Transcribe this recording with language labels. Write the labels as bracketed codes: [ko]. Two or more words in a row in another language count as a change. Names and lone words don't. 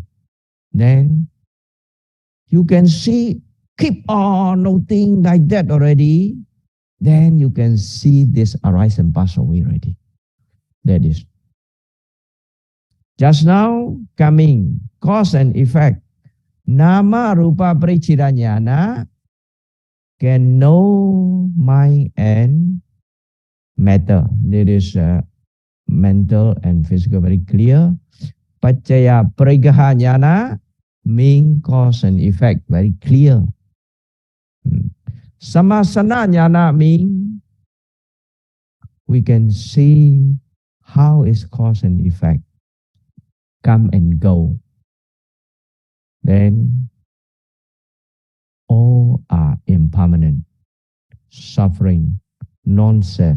[en] Then you can see, keep on noting like that already. Then you can see this arise and pass away already. That is. Just now coming, cause and effect. [pi] Nama rupa pariciranyana [en] can know mind and matter. There is mental and physical very clear. [pi] Paccaya parigahanyana [en] mean cause and effect very clear. [pi] Samasana jnana [en] mean we can see how is cause and effect come and go. Then all are impermanent, suffering, non-self.